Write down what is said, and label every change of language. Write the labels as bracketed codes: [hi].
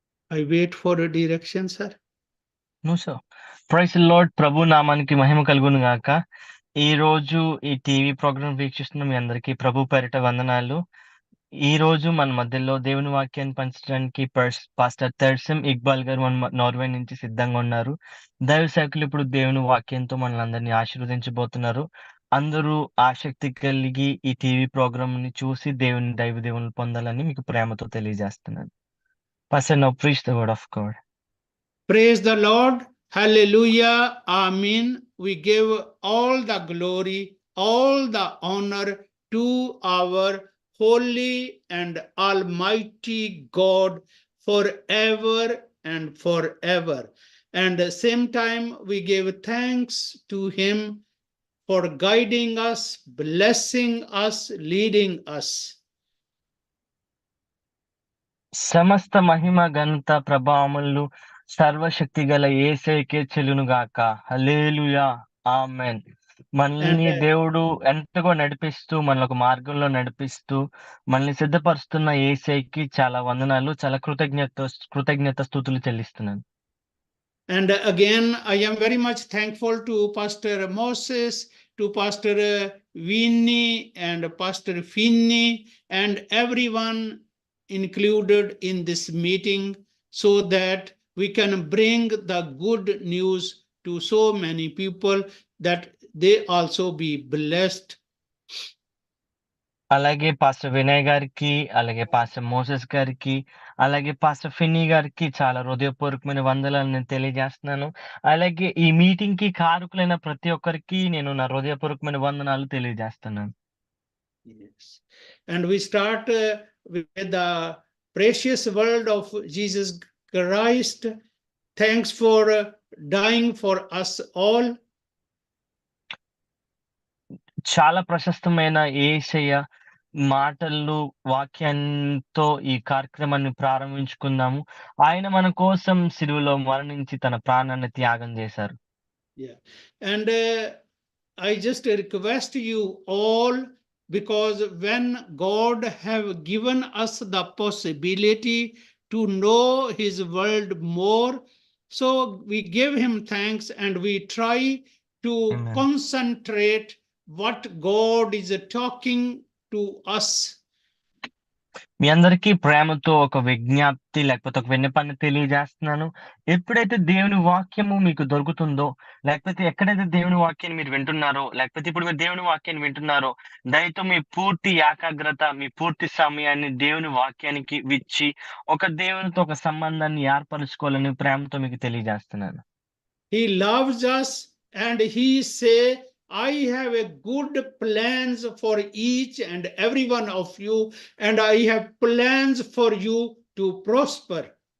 [en] I wait for a direction, sir. No sir. Praise the Lord. [te] ప్రభు నామానికి మహిమ కలుగును గాక. ఈ రోజు ఈ టీవీ ప్రోగ్రామ్ వీక్షిస్తున్న మీ అందరికీ ప్రభు పేరిట వందనాలు. ఈ రోజు మన మధ్యలో దేవుని వాక్యాన్ని పంచడానికి పాస్టర్ తెర్సిం ఇక్బాల్ గారు మన నార్వే నుంచి సిద్ధంగా ఉన్నారు. దైవ సేవకులు ఇప్పుడు దేవుని వాక్యంతో మనల్ని ఆశీర్వదించబోతున్నారు. అందరూ ఆసక్తి కలిగి ఈ టీవీ ప్రోగ్రామ్ ని చూసి దైవ దేవుని పొందాలని మీకు ప్రేమతో తెలియజేస్తున్నాను. [en] Pastor now preach the word of God. Praise the Lord. Hallelujah. Amen. We give all the glory, all the honor to our holy and almighty God forever and forever. And at the same time, we give thanks to him for guiding us, blessing us, leading us. [te] సమస్త మహిమ ఘనత ప్రభావములు సర్వశక్తి గల యేసయ్యకే చెల్లును గాక. హల్లెలూయా. ఆమేన్. మనల్ని [en] And [te] దేవుడు ఎంతగా నడిపిస్తూ మనల్ని ఒక మార్గంలో నడిపిస్తూ మనల్ని సిద్ధపరుస్తున్న యేసయ్యకి చాలా వందనాలు, చాలా కృతజ్ఞత స్తుతులు చెల్లిస్తున్నాను. [en] And again, I am very much thankful to Pastor Moses, to Pastor Vinny and Pastor Finney, and everyone included in this meeting, so that we can bring the good news to so many people that they also be blessed. [te] అలాగే pastor Vinay గారికి, అలాగే pastor Moses గారికి, అలాగే pastor Finny గారికి చాలా హృదయపూర్వకమైన వందనాలు నేను తెలియజేస్తున్నాను. అలాగే ఈ మీటింగ్ కి కారకులైన ప్రతి ఒక్కరికి నేను నా హృదయపూర్వకమైన వందనాలు తెలియజేస్తున్నాను. [en] Yes. And we start with the precious word of Jesus Christ. Thanks for dying for us all. [te] చాలా ప్రశస్తమైన యేసయ్య మాటలు, వాక్యంతో ఈ కార్యక్రమాన్ని ప్రారంభించుకుందాము. ఆయన మన కోసం సిలువలో మరణించి తన ప్రాణాన్ని త్యాగం చేశారు. [en] Yeah. And I just request you all, because when God have given us the possibility to know his word more, so we give him thanks and we try to Amen. concentrate what God is talking to us. [te] మీ అందరికీ ప్రేమతో ఒక విజ్ఞప్తి లేకపోతే ఒక విన్నపాన్ని తెలియజేస్తున్నాను. ఎప్పుడైతే దేవుని వాక్యము మీకు దొరుకుతుందో, లేకపోతే ఎక్కడైతే దేవుని వాక్యాన్ని మీరు వింటున్నారో, లేకపోతే ఇప్పుడు మీరు దేవుని వాక్యాన్ని వింటున్నారో, దయతో మీ పూర్తి ఏకాగ్రత, మీ పూర్తి సమయాన్ని దేవుని వాక్యానికి ఇచ్చి ఒక దేవునితో ఒక సంబంధాన్ని ఏర్పరచుకోవాలని ప్రేమతో మీకు తెలియజేస్తున్నాను. [en] He loves us and he say, I have a good plans for each and every one of you, and I have plans for you to prosper.